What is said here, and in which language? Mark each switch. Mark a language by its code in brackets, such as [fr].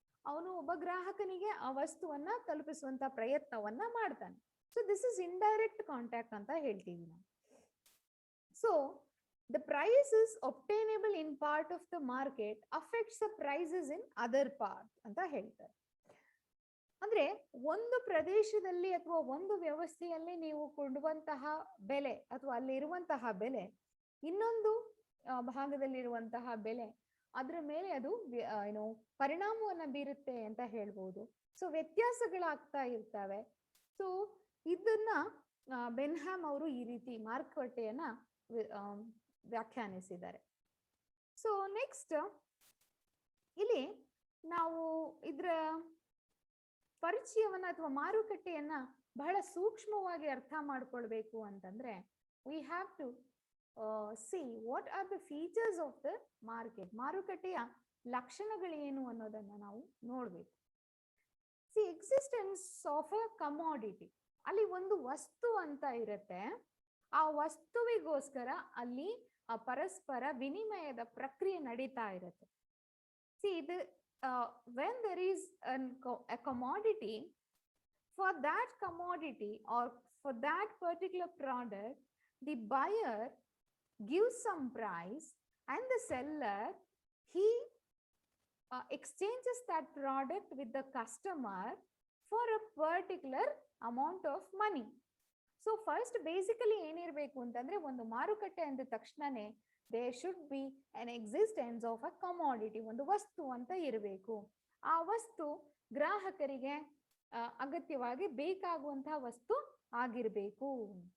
[kn] ಅವನು ಒಬ್ಬ ಗ್ರಾಹಕನಿಗೆ ಆ ವಸ್ತುವನ್ನ ತಲುಪಿಸುವಂತ ಪ್ರಯತ್ನವನ್ನ ಮಾಡ್ತಾನೆ. [en] so this is indirect contact [kn] ಅಂತ ಹೇಳ್ತೀವಿ ನಾವು. [en] so the price is obtainable in part of the market affects the prices in other part [kn] ಅಂತ ಹೇಳ್ತಾರೆ. ಅಂದ್ರೆ ಒಂದು ಪ್ರದೇಶದಲ್ಲಿ ಅಥವಾ ಒಂದು ವ್ಯವಸ್ಥೆಯಲ್ಲಿ ನೀವು ಕೊಡುವಂತಹ ಬೆಲೆ ಅಥವಾ ಅಲ್ಲಿ ಇರುವಂತಹ ಬೆಲೆ ಇನ್ನೊಂದು ಭಾಗದಲ್ಲಿರುವಂತಹ ಬೆಲೆ, ಅದ್ರ ಮೇಲೆ ಅದು ಏನು ಪರಿಣಾಮವನ್ನ ಬೀರುತ್ತೆ ಅಂತ ಹೇಳ್ಬೋದು. ಸೊ ವ್ಯತ್ಯಾಸಗಳಾಗ್ತಾ ಇರ್ತವೆ. ಸೊ ಇದನ್ನ ಬೆನ್ಹಾಮ್ ಅವರು ಈ ರೀತಿ ಮಾರುಕಟ್ಟೆಯನ್ನ ವ್ಯಾಖ್ಯಾನಿಸಿದ್ದಾರೆ. ಸೊ ನೆಕ್ಸ್ಟ್ ಇಲ್ಲಿ ನಾವು ಇದರ ಪರಿಚಯವನ್ನ ಅಥವಾ ಮಾರುಕಟ್ಟೆಯನ್ನ ಬಹಳ ಸೂಕ್ಷ್ಮವಾಗಿ ಅರ್ಥ ಮಾಡ್ಕೊಳ್ಬೇಕು ಅಂತಂದ್ರೆ, [en] We have to see what are the features of the market. [kn] ಮಾರುಕಟ್ಟೆಯ ಲಕ್ಷಣಗಳೇನು ಅನ್ನೋದನ್ನ ನಾವು ನೋಡ್ಬೇಕು. C [en] existence of a commodity, [kn] ಅಲ್ಲಿ ಒಂದು ವಸ್ತು ಅಂತ ಇರುತ್ತೆ, ಆ ವಸ್ತುವಿಗೋಸ್ಕರ ಅಲ್ಲಿ ಆ ಪರಸ್ಪರ ವಿನಿಮಯದ ಪ್ರಕ್ರಿಯೆ ನಡೀತಾ ಇರುತ್ತೆ. [en] See ಇದು when there is a commodity, for that commodity or for that particular product, the buyer gives some price and the seller, he exchanges that product with the customer for a particular amount of money. So first basically [kn] ಏನಿರಬೇಕು ಅಂತಂದ್ರೆ, ಒಂದು ಮಾರುಕಟ್ಟೆ ಅಂದ ತಕ್ಷಣನೇ [en] there should be an existence of a commodity, [kn] ಒಂದು ವಸ್ತು ಅಂತ ಇರಬೇಕು. ಆ ವಸ್ತು ಗ್ರಾಹಕರಿಗೆ ಅಗತ್ಯವಾಗಿ ಬೇಕಾಗುವಂತಹ ವಸ್ತು ಆಗಿರಬೇಕು.